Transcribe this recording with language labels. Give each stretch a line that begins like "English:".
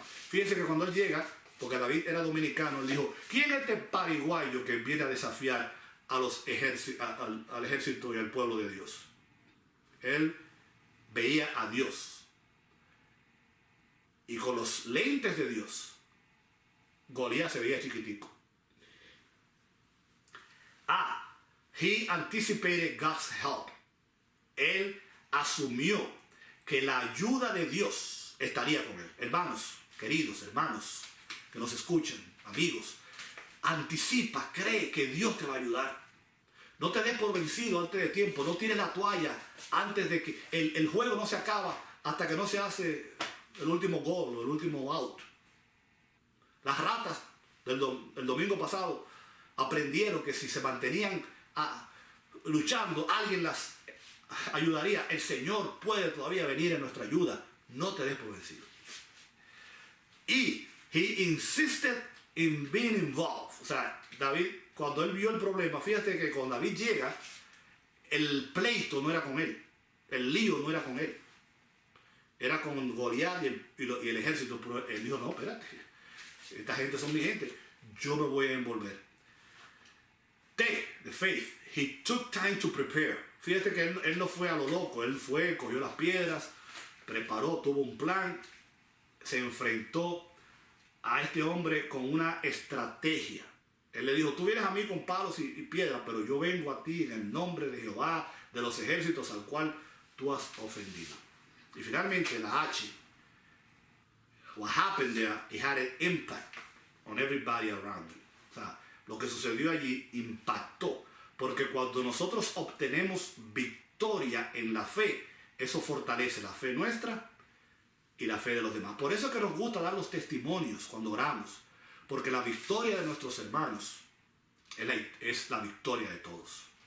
Spanish: Fíjense que cuando él llega, porque David era dominicano, él dijo, ¿quién es este paraguayo que viene a desafiar a los al ejército y al pueblo de Dios? Él veía a Dios y con los lentes de Dios Goliat se veía chiquitico.
English: He anticipated God's help.
Spanish: Él asumió que la ayuda de Dios estaría con él. Hermanos, queridos hermanos que nos escuchan, amigos, anticipa, cree que Dios te va a ayudar. No te des por vencido antes de tiempo. No tires la toalla antes de que el juego no se acaba hasta que no se hace el último gol o el último out. Las ratas el domingo pasado aprendieron que si se mantenían luchando, alguien las ayudaría. El Señor puede todavía venir en nuestra ayuda. No te des por vencido.
English: Y he insisted in being involved.
Spanish: O sea, David, cuando él vio el problema, fíjate que cuando David llega, el pleito no era con él, el lío no era con él, era con Goliat y el ejército. Pero él dijo, no, espérate, esta gente son mi gente, yo me voy a envolver.
English: T, the faith, he took time to prepare.
Spanish: Fíjate que él no fue a lo loco, él fue, cogió las piedras, preparó, tuvo un plan, se enfrentó a este hombre con una estrategia. Él le dijo, tú vienes a mí con palos y piedras, pero yo vengo a ti en el nombre de Jehová, de los ejércitos al cual tú has ofendido. Y finalmente la H,
English: what happened there, it had an impact on everybody around him.
Spanish: O sea, lo que sucedió allí impactó, porque cuando nosotros obtenemos victoria en la fe, eso fortalece la fe nuestra y la fe de los demás. Por eso es que nos gusta dar los testimonios cuando oramos, porque la victoria de nuestros hermanos es la victoria de todos.